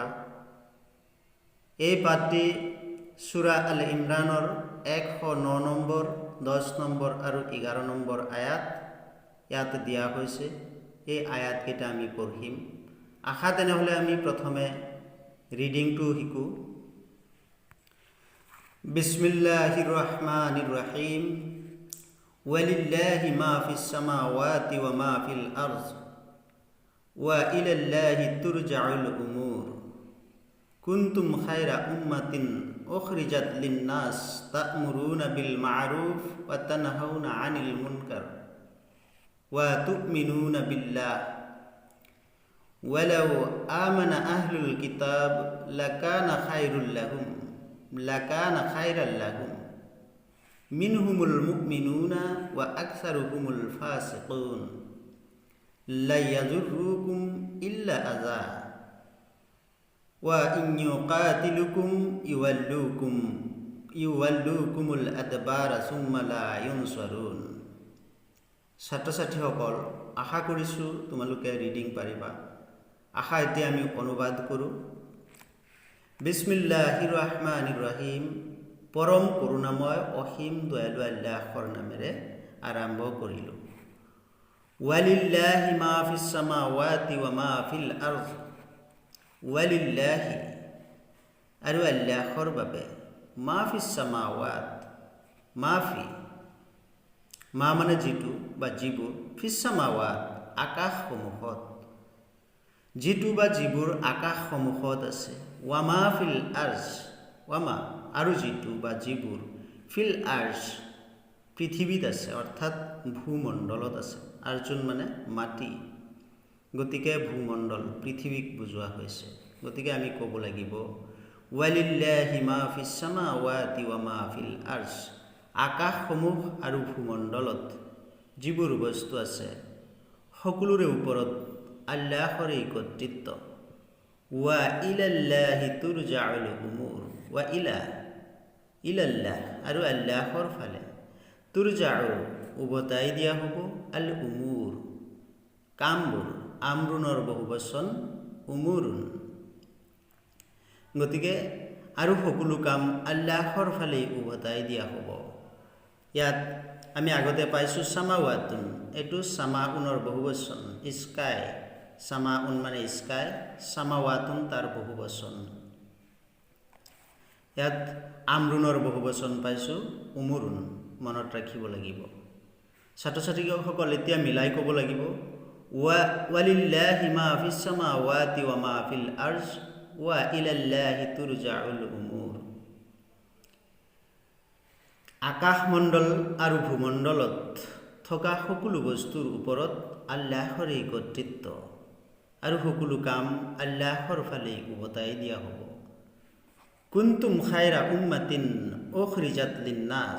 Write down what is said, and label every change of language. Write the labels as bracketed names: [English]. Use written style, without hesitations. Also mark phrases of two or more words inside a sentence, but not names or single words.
[Assamese] এই পাঠটি সূৰা আল ইমৰানৰ 109 নম্বৰ, 10 নম্বৰ আৰু 11 নম্বৰ আয়াত ইয়াত দিয়া হৈছে। এই আয়াতকেইটা আমি পঢ়িম। আশা তেনেহ'লে আমি প্ৰথমে ৰিডিংটো শিকোঁ। [Arabic] بسم الله الرحمن الرحيم. ولله ما في السماوات وما في الأرض وإلى الله ترجع الأمور. كنتم خير أمة أخرجت للناس تأمرون بالمعروف وتنهون عن المنكر وتؤمنون بالله. ولو آمن أهل الكتاب لكان خيرا لهم منهم المؤمنون وأكثرهم الفاسقون لن يضروكم إلا أذى وإن يقاتلوكم يولوكم الأدبار ثم لا ينصرون. [Assamese] ছাত্ৰ-ছাত্ৰীসকল, আশা কৰিছোঁ তোমালোকে ৰিডিং পাৰিবা। আশা এতিয়া আমি অনুবাদ কৰোঁ। [Arabic] بسم الله الرحمن الرحيم. [Assamese] পৰম কৰুণাময় অসীম দয়ালু আল্লাহৰ নামেৰে আৰম্ভ কৰিলোঁ। [Arabic] ولله ما في السماوات وما في الأرض. [Assamese] ওয়ালিল্লাহি আৰু আল্লাহৰ বাবে, [Arabic] ما في السماوات, [Assamese] মাফি, মা মানে যিটো বা যিবোৰ, [Arabic] في السماوات [Assamese] আকাশসমূহত, যিটো বা যিবোৰ আকাশসমূহত আছে, [Arabic] وما في الأرض, [Assamese] ওয়ামা আৰু যিটো বা যিবোৰ, [Arabic] في الأرض [Assamese] পৃথিৱীত আছে, অৰ্থাৎ ভূমণ্ডলত আছে। আৰ্জুন মানে মাটি, গতিকে ভূমণ্ডল পৃথিৱীক বুজোৱা হৈছে। গতিকে আমি ক'ব লাগিব [Arabic] ولله ما في السماوات وما في الأرض, [Assamese] আকাশসমূহ আৰু ভূমণ্ডলত যিবোৰ বস্তু আছে সকলোৰে ওপৰত আল্লাহৰে কৰ্তৃত্ব। [Arabic] وإلى الله ترجع الأمور, وإلى الله [Assamese] আৰু আল্লাহৰ ফালে, তুৰজাউ উভতাই দিয়া হ'ব, [Arabic] الأمور [Assamese] কামবোৰ, আমৰুনৰ বহুবচন উমুৰুন। গতিকে আৰু সকলো কাম আল্লাহৰ ফালেই উভতাই দিয়া হ'ব। ইয়াত আমি আগতে পাইছোঁ সামাৱাতুন, এইটো সামাউনৰ বহুবচন, স্কাই, সামাউন মানে স্কাই, সামাৱাতুন তাৰ বহুবচন। ইয়াত আমৰুনৰ বহুবচন পাইছোঁ উমুৰুন, মনত ৰাখিব লাগিব। ছাত্ৰ-ছাত্ৰীসকল এতিয়া মিলাই ক'ব লাগিব [Arabic] ولله ما في السماوات وما في الأرض وإلى الله ترجع الأمور. [Assamese] আকাশমণ্ডল আৰু ভূমণ্ডলত থকা সকলো বস্তুৰ ওপৰত আল্লাহৰে কৰ্তৃত্ব আৰু সকলো কাম আল্লাহৰ ফালে উভতাই দিয়া হ'ব। [Arabic] كنتم خير أمة أخرجت للناس.